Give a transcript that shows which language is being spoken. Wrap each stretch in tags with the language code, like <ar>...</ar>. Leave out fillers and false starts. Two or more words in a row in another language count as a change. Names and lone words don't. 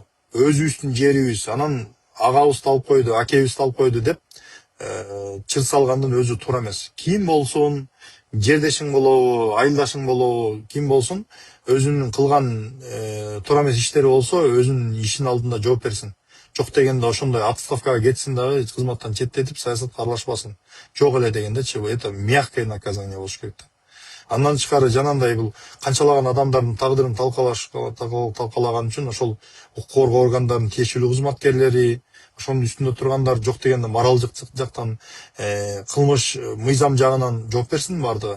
<ky>Өзүбүздүн жерибиз, анан агабызды алып койду, акебизди алып койду деп чыр салгандын өзү туура эмес. Ким болсун, жердешиң болобу, айылдашың болобу, ким болсун, өзүнүн кылган туура эмес иштери болсо, өзүнүн ишинин алдында жооп берсин. Жок дегенде ошондой отставкага кетсин дагы, кызматтан четтетип, саясатка аралашпасын. Жок эле дегендечи,</ky> <ru>это мягкое наказание</ru> <ky>болуш керек. Андан тышкары жанагындай бул канчалаган адамдардын тагдырын талкалаган үчүн ошол укук коргоо органдарынын тиешелүү кызматкерлери, ошонун үстүндө тургандар жок дегенде моралдык жактан, кылмыш мыйзам жагынан жооп берсин баардыгы.</ky>